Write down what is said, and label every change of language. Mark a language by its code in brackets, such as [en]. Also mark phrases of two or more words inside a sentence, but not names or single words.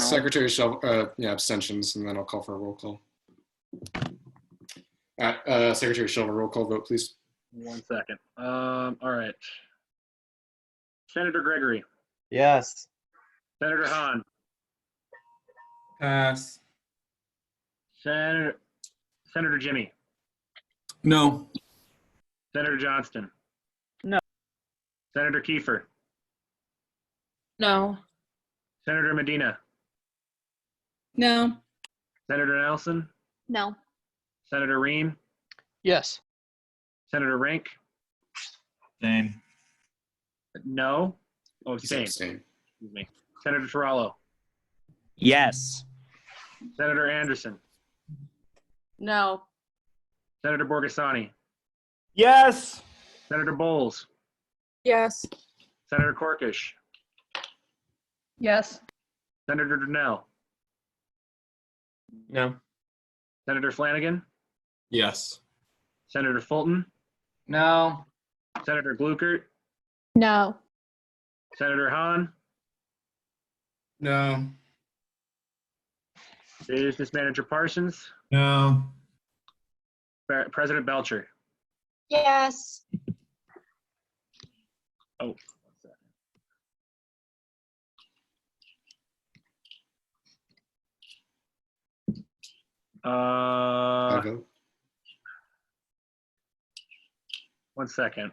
[en] Secretary Shelver, yeah, abstentions, and then I'll call for a roll call. Secretary Shelver, roll call vote, please. 1 second. All right. Senator Gregory. Yes. Senator Hahn. Pass. Senator Jimmy. No. Senator Johnston. No. Senator Kiefer. No. Senator Medina. No. Senator Nelson. No. Senator Reen. Yes. Senator Rink. Same. No. Oh, abstain. Abstain. Excuse me. Senator Tarallo. Yes. Senator Anderson. No. Senator Borgasani. Yes. Senator Bowles. Yes. Senator Corkish. Yes. Senator Durnell. No. Senator Flanagan. Yes. Senator Fulton. No. Senator Gluckert. No. Senator Hahn. No. Business Manager Parsons. No. President Belcher. Yes. Oh, 1 second. I vote. 1 second.